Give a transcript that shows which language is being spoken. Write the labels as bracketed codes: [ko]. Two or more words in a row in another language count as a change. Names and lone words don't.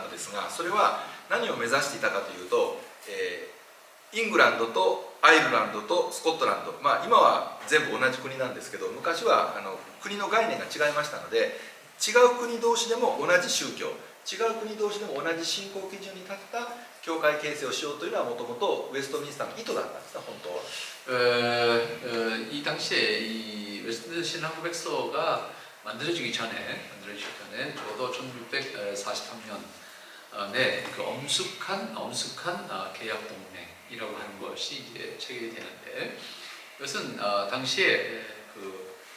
[ja] のですが、それは何を目指していたかというと、イングランドとアイルランドとスコットランド、今は全部同じ国なんですけど、昔は国の概念が違いましたので、違う国同士でも同じ宗教、違う国同士でも同じ信仰基準に立った教会形成をしようというのはもともとウェストミンスターの意図だったんですね、本当は。 [ko] 이 당시에 이 웨스트민스터 신앙고백서가 만들어지기 전에 저도 1643년에 그 엄숙한 계약 동맹이라고 하는 것이 이제 체결이 되는데, 이것은 당시에 그